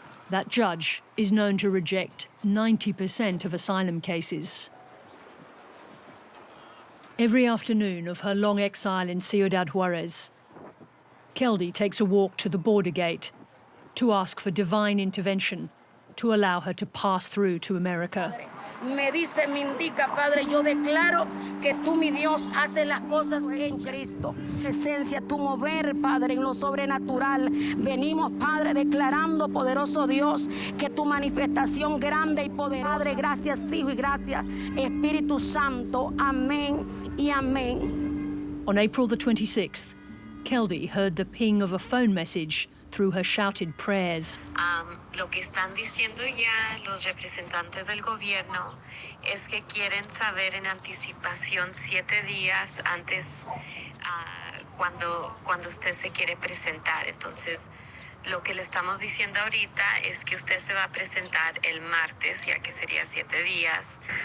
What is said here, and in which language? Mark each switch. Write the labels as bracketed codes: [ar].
[en] That judge is known to reject 90% of asylum cases. Every afternoon of her long exile in Ciudad Juarez, Keldy takes a walk to the border gate to ask for divine intervention to allow her to pass through to America. [es] Me dice, me indica, Padre, yo declaro que tú, mi Dios, haces las cosas en Cristo. Presencia, tu mover, Padre, en lo sobrenatural. Venimos, Padre, declarando, poderoso Dios, que tu manifestación grande y poderosa. Padre, gracias, Hijo, y gracias, Espíritu Santo. Amén y amén. [en] On April the 26th, Keldy heard the ping of a phone message through her shouted prayers. [es] Lo que están diciendo ya los representantes del gobierno es que quieren saber en anticipación 7 días antes cuando usted se quiere presentar. Entonces, lo que le estamos diciendo ahorita es que usted se va a presentar el martes, ya que sería 7 días.